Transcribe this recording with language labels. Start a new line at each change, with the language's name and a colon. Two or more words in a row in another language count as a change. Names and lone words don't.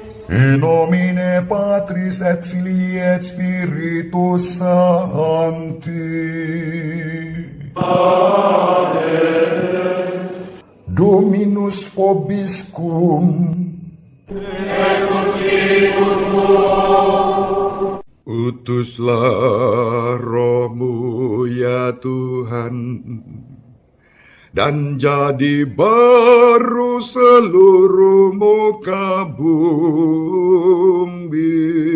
Latin: In nomine Patris et Filii et Spiritus Sancti. Dominus vobiscum.
Indonesian: Utuslah Roh-Mu ya Tuhan, dan jadi baru seluruh muka bumi.